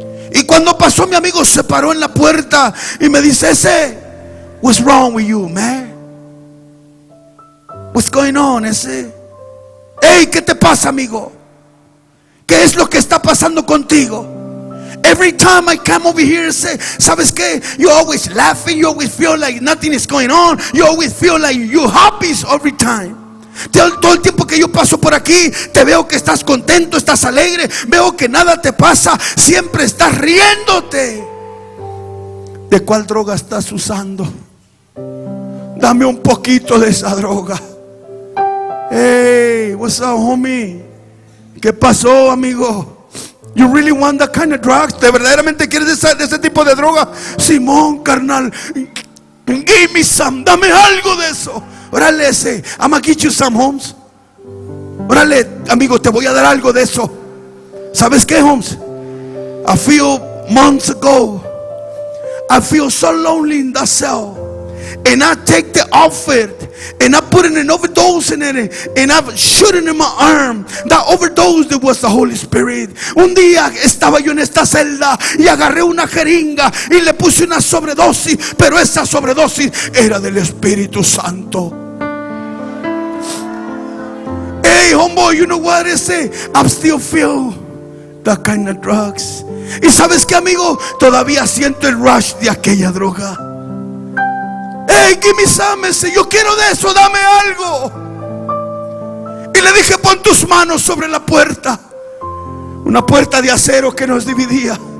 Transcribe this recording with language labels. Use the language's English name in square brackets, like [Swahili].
[Spanish] Y cuando pasó, mi amigo se paró en la puerta y me dice: ese, [English] what's wrong with you, man? What's going on, ese? Hey, [Spanish] ¿qué te pasa, amigo? ¿Qué es lo que está pasando contigo? [English] Every time I come over here, say, [Spanish] ¿sabes qué? [English] You always laughing, you always feel like nothing is going on, you always feel like you're happy every time. [Spanish] Todo el tiempo que yo paso por aquí, te veo que estás contento, estás alegre, veo que nada te pasa, siempre estás riéndote. ¿De cuál droga estás usando? Dame un poquito de esa droga. [English] Hey, what's up, homie? [Spanish] ¿Qué pasó, amigo? [English] You really want that kind of drugs? [Spanish] ¿De verdaderamente quieres de ese tipo de droga? Simón, carnal. [English] Give me some, [Spanish] dame algo de eso. Órale, ese, [English] I'm gonna get you some, Holmes. [Spanish] Órale, amigo, te voy a dar algo de eso. ¿Sabes qué, Holmes? [English] A few months ago, I feel so lonely in that cell, and I take the outfit and I put an overdose in it, and I shoot it in my arm. That overdose, that was the Holy Spirit. [Spanish] Un día estaba yo en esta celda y agarré una jeringa y le puse una sobredosis, pero esa sobredosis era del Espíritu Santo. [English] Hey, homeboy, you know what I say? I'm still feel that kind of drugs. [Spanish] Y sabes qué, amigo, todavía siento el rush de aquella droga. [English] Hey, give me some. [Spanish] Yo quiero de eso, dame algo. Y le dije, pon tus manos sobre la puerta. Una puerta de acero que nos dividía.